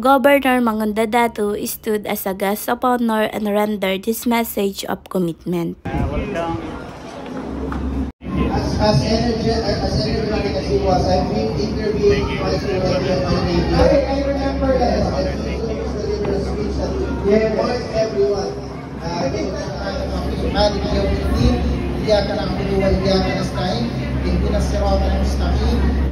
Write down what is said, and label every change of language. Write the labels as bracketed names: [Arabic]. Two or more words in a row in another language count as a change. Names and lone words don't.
[English] Governor Mangundadato stood as a guest of honor and rendered his message of commitment. As energetic as he was, I've been interviewing twice already on my radio. I remember that. And he delivered a speech that rewards everyone. [Filipino] Ganito na tayo ng [Arabic] مالك يوم الدين إياك نعبد وإياك نستعين اهدنا الصراط المستقيم,